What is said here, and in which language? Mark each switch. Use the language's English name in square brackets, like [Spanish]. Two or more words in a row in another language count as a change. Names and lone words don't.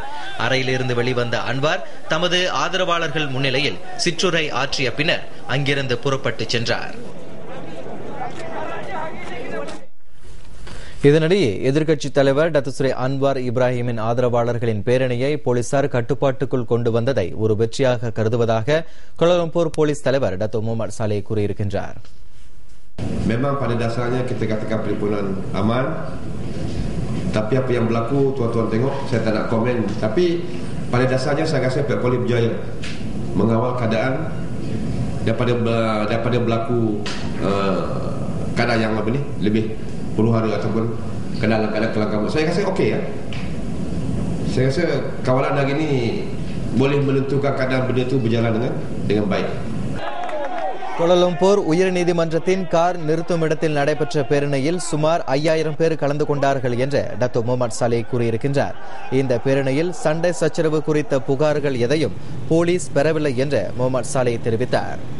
[Tamil] அறையிலிருந்து வெளிவந்த அன்வார் தமது ஆதரவாளர்கள் முன்னிலையில் சிற்றுரை ஆற்றிய பின்னர் அங்கிருந்து புறப்பட்டு சென்றார். இதனிடையே எதிர்க்கட்சித் தலைவர் டத்துஸ்ரீ அன்வார் இப்ராஹிமின் ஆதரவாளர்களின் பேரணியை போலீசார் கட்டுப்பாட்டுக்குள் கொண்டு வந்ததை ஒரு வெற்றியாக கருதுவதாக கோலாலம்பூர் போலீஸ் தலைவர் டத்து முகமது சாலே கூறியிருக்கின்றார். [Malay] Memang pada dasarnya kita katakan perhimpunan aman, tapi apa yang berlaku tuan-tuan tengok, saya tak nak komen. Tapi pada dasarnya saya rasa pihak polis berjaya mengawal keadaan daripada berlaku keadaan yang lebih puluh hari ataupun dalam keadaan kelangkaan. Saya rasa okey ya. Saya rasa kawalan hari ini boleh menentukan keadaan benda itu berjalan dengan baik. [Tamil] கோலாலம்பூர் உயர்நீதிமன்றத்தின் கார் நிறுத்தும் இடத்தில் நடைபெற்ற பேரணியில் சுமார் 5000 பேர் கலந்து கொண்டார்கள் என்று டத்து முகமது சாலே கூறியிருக்கின்றார். இந்த பேரணியில் சண்டை சச்சரவு குறித்த புகார்கள் எதையும் போலீஸ் பெறவில்லை என்று முகமது சாலே தெரிவித்தார்.